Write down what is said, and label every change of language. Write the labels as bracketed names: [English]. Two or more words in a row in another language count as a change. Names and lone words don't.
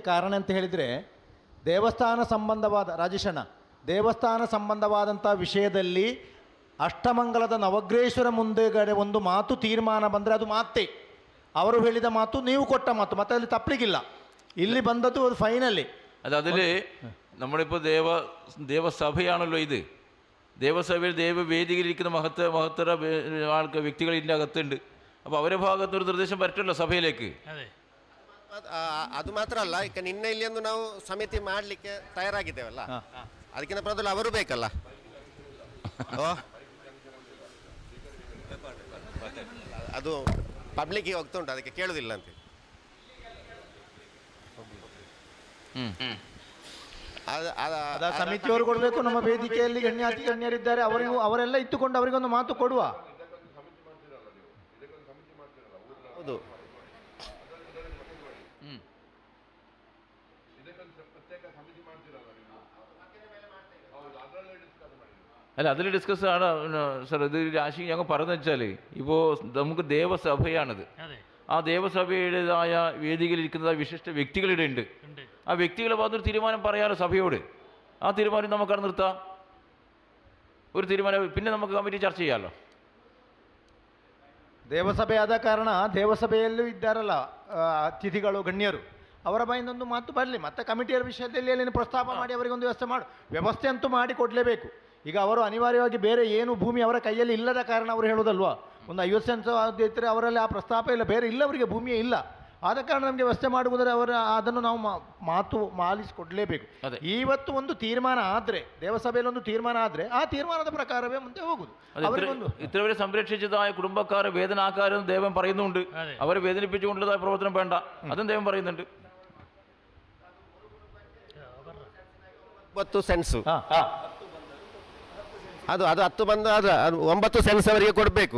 [Kannada] ಕಾರಣ ಅಂತ ಹೇಳಿದರೆ ದೇವಸ್ಥಾನ ಸಂಬಂಧವಾದ ರಾಜೇಶಣ್ಣ, ದೇವಸ್ಥಾನ ಸಂಬಂಧವಾದಂಥ ವಿಷಯದಲ್ಲಿ ಅಷ್ಟಮಂಗಲದ ನವಗ್ರೇಶ್ವರ ಮುಂದೆಗಡೆ ಒಂದು ಮಾತು ತೀರ್ಮಾನ ಬಂದರೆ ಅದು ಮಾತೇ. ಅವರು ಹೇಳಿದ ಮಾತು, ನೀವು ಕೊಟ್ಟ ಮಾತು, ಮತ್ತೆ ಅಲ್ಲಿ ತಪ್ಪಲಿಕ್ಕಿಲ್ಲ. ಇಲ್ಲಿ ಬಂದದ್ದು ಅದು ಫೈನಲಿ. [Malayalam] അതിൽ നമ്മളിപ്പോൾ ദേവസഭയാണല്ലോ ഇത്. ദേവസഭയിൽ ദേവവേദിയിലിരിക്കുന്ന മഹത്തര വ്യക്തികൾ ഇതിൻ്റെ അകത്തുണ്ട്. അപ്പോൾ അവരുടെ ഭാഗത്തൊരു നിർദ്ദേശം പറ്റല്ലോ സഭയിലേക്ക്. [Kannada] ಅದೇ ಅದು ಮಾತ್ರ ಅಲ್ಲ, ಈಗ ನಿನ್ನೆ ಇಲ್ಲಿ ಒಂದು ನಾವು ಸಮಿತಿ ಮಾಡಲಿಕ್ಕೆ ತಯಾರಾಗಿದ್ದೇವಲ್ಲ, ಅದಕ್ಕಿಂತ ಮೊದಲು ಅವರು ಬೇಕಲ್ಲ. ಅದು ಪಬ್ಲಿಕ್ಗೆ ಹೋಗ್ತಾ ಉಂಟು, ಅದಕ್ಕೆ ಕೇಳುವುದಿಲ್ಲ ಅಂತ. ಸಮಿತಿಯವರು ಕೊಡಬೇಕು. ನಮ್ಮ ವೇದಿಕೆಯಲ್ಲಿ ಗಣ್ಯರಿದ್ದಾರೆ, ಅವರೆಲ್ಲ ಇತ್ತುಕೊಂಡು ಅವರಿಗೊಂದು ಮಾತು ಕೊಡುವ. ಹೌದು, [Malayalam] അല്ല അതിൽ ഡിസ്കസ് ആണ് സാർ. ഇത് രാശി ഞങ്ങൾ പറഞ്ഞു വെച്ചാൽ ഇപ്പോൾ നമുക്ക് ദേവസഭയാണിത്. അതെ, ആ ദേവസഭയുടേതായ വേദികളിലിരിക്കുന്ന വിശിഷ്ട വ്യക്തികളുടെ ഉണ്ട്. ആ വ്യക്തികളെ ഭാഗത്തൊരു തീരുമാനം പറയാറ് സഭയോട്. ആ തീരുമാനം നമുക്കവിടെ നിർത്താം. ഒരു തീരുമാനം പിന്നെ നമുക്ക് കമ്മിറ്റി ചർച്ച ചെയ്യാമല്ലോ. [Kannada] ದೇವಸಭೆ ಆದ ಕಾರಣ ದೇವಸಭೆಯಲ್ಲೂ ಇದ್ದಾರಲ್ಲ ಅತಿಥಿಗಳು, ಗಣ್ಯರು, ಅವರ ಬಾಯಿಂದೊಂದು ಮಾತು ಬರಲಿ. ಮತ್ತೆ ಕಮಿಟಿಯ ವಿಷಯದಲ್ಲಿ ಅಲ್ಲಿ ಪ್ರಸ್ತಾಪ ಮಾಡಿ ಅವರಿಗೊಂದು ವ್ಯವಸ್ಥೆ ಅಂತೂ ಮಾಡಿ ಕೊಡಲೇಬೇಕು. ಈಗ ಅವರು ಅನಿವಾರ್ಯವಾಗಿ ಬೇರೆ ಏನು ಭೂಮಿ ಅವರ ಕೈಯಲ್ಲಿ ಇಲ್ಲದ ಕಾರಣ ಅವರು ಹೇಳೋದಲ್ವಾ, ಒಂದು 50 ಸೆನ್ಸ್ ಇದ್ದರೆ ಅವರಲ್ಲಿ ಆ ಪ್ರಸ್ತಾಪ ಇಲ್ಲ, ಬೇರೆ ಇಲ್ಲ, ಅವರಿಗೆ ಭೂಮಿಯೇ ಇಲ್ಲ. ಆದ ಕಾರಣ ನಮಗೆ ವ್ಯವಸ್ಥೆ ಮಾಡುವುದರೆ ಅವರ ಅದನ್ನು ನಾವು ಮಾತು ಮಾಲಿಸಿಕೊಡಲೇಬೇಕು. ಇವತ್ತು ಒಂದು ತೀರ್ಮಾನ ಆದರೆ, ದೇವಸಭೆಯಲ್ಲಿ ಒಂದು ತೀರ್ಮಾನ ಆದರೆ ಆ ತೀರ್ಮಾನದ ಪ್ರಕಾರವೇ ಮುಂದೆ ಹೋಗುದು. [Malayalam] ഇത്രവരെ സംരക്ഷിച്ചതായ കുടുംബക്കാരെ വേദനാക്കാരെന്ന് ദൈവം പറയുന്നുണ്ട്. അവരെ വേദനിപ്പിച്ചുകൊണ്ടുള്ളതായ പ്രവർത്തനം വേണ്ട, അതും ദൈവം പറയുന്നുണ്ട്. [Kannada] 9 ಸೆನ್ಸು ಅದು 10 ಬಂದು ಅದು 9 ಸೆನ್ಸ್ ಅವರಿಗೆ ಕೊಡಬೇಕು.